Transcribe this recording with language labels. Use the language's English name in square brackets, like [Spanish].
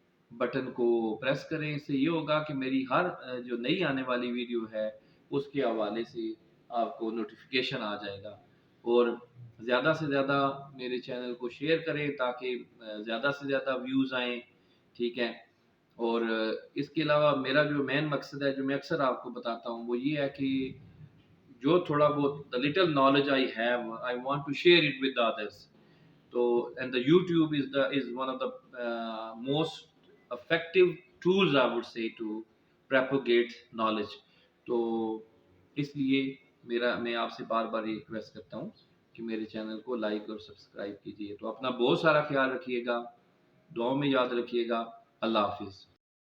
[Urdu] Button کو press کریں۔ اس سے یہ ہوگا کہ میری ہر جو نئی آنے والی ویڈیو ہے اس کے حوالے سے آپ کو نوٹیفیکیشن آ جائے گا، اور زیادہ سے زیادہ میرے چینل کو شیئر کریں تاکہ زیادہ سے زیادہ ویوز آئیں، ٹھیک ہے۔ اور اس کے علاوہ میرا جو مین مقصد ہے، جو میں اکثر آپ کو بتاتا ہوں، وہ یہ ہے کہ جو تھوڑا بہت [English] the little knowledge I have, I want to share it with others. So, and the YouTube is one of the most effective tools, I would say, to propagate knowledge. [Urdu] تو اس لیے میں آپ سے بار بار یہ ریکویسٹ کرتا ہوں کہ میرے چینل کو لائک اور سبسکرائب کیجیے۔ تو اپنا بہت سارا خیال رکھیے گا، دعاؤں میں یاد رکھیے گا۔ اللہ حافظ۔